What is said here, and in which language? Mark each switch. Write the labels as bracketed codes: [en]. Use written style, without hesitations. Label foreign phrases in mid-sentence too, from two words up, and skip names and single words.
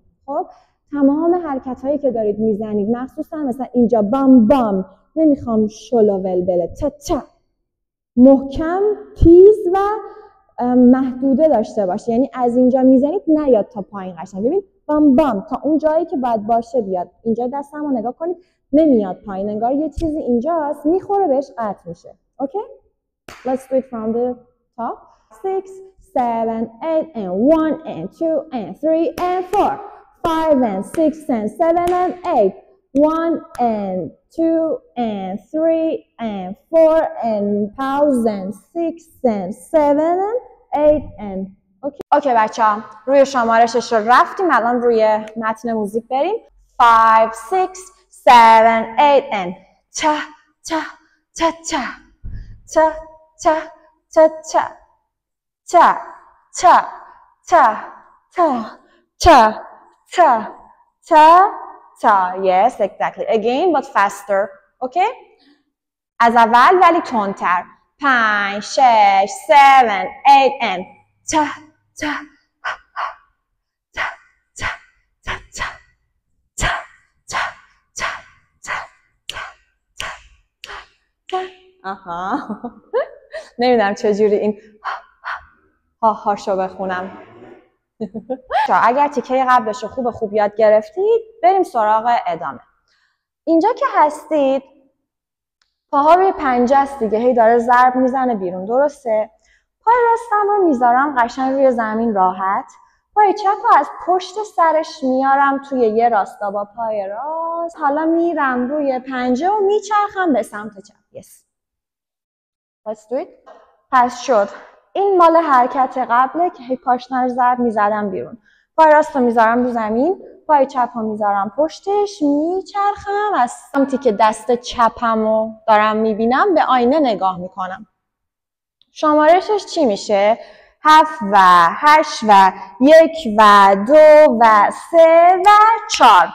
[fa] خب تمام حرکت هایی که دارید میزنید، مخصوصا مثلا اینجا بام بام، نمیخوام شلوول بله، تا تا، محکم تیز و محدوده داشته باشه، یعنی از اینجا میزنید نیاد تا پایین. قشنگ ببین بام بام تا اون جایی که باید باشه بیاد. اینجا دستمو نگاه کنید نمیاد پایین، انگار یه چیزی اینجاست میخوره بهش قطع میشه. [en] اوکی؟ Let's do it from the top. 6 7 8 and 1 and 2 and 3 and 4 5 and 6 and 7 and 8 1 and 2 and 3 and 4 and pause and 6 and 7 and 8 and اوکی [fa] بچه ها روی شماره 6 رو رفتیم، الان روی متن موزیک بریم. [en] 5 6 7 8 and cha cha cha cha cha cha cha cha cha cha cha cha cha cha cha cha. Yes, exactly. Again, but faster. Okay? [fa] از اول ولی تندتر. [en] 5 6 7 8 and cha cha cha cha cha cha cha cha cha cha cha. [fa] نمیدونم چجوری این هاشو بخونم. اگر تیکه قبلش رو خوب یاد گرفتید بریم سراغ ادامه. اینجا که هستید پاها روی پنجه است دیگه، هی داره ضرب میزنه بیرون، درسته؟ پای راستم رو میذارم قشنگ روی زمین راحت. پای چپ رو از پشت سرش میارم توی یه راستا با پای راست. حالا میرم روی پنجه و میچرخم به سمت چپ. [en] Yes. Let's do it. [fa] پس شد. این مال حرکت قبله که هی پاشنه رو ضرب میزدم بیرون. پای راست رو میذارم رو زمین، پای چپ رو میذارم پشتش، میچرخم از سمتی که دست چپم رو دارم میبینم به آینه نگاه میکنم. شمارشش چی میشه؟ 7 و 8 و 1 و 2 و 3 و 4.